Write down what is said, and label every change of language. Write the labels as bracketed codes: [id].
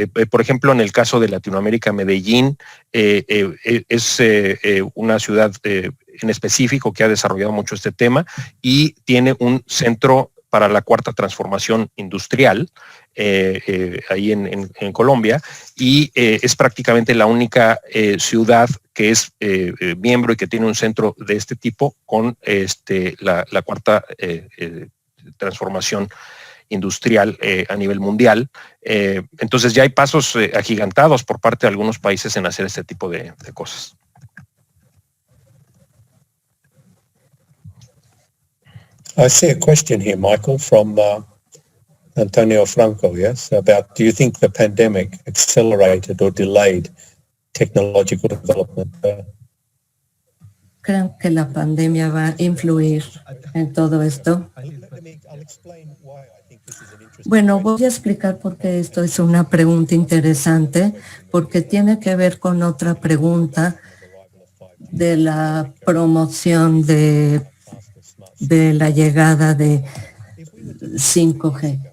[es] Por ejemplo, en el caso de Latinoamérica, Medellín es una ciudad en específico que ha desarrollado mucho este tema y tiene un centro para la cuarta transformación industrial ahí en Colombia y es prácticamente la única ciudad que es miembro y que tiene un centro de este tipo con la cuarta transformación industrial a nivel mundial. Entonces ya hay pasos agigantados por parte de algunos países en hacer este tipo de cosas. [en] I see a question here, Michael, from Antonio Franco, yes, about do you think the pandemic accelerated or delayed technological development? [es] ¿Creen que la pandemia va a influir en todo esto? Bueno, voy a explicar por qué esto es una pregunta interesante, porque tiene que ver con otra pregunta de la promoción de la llegada de 5G.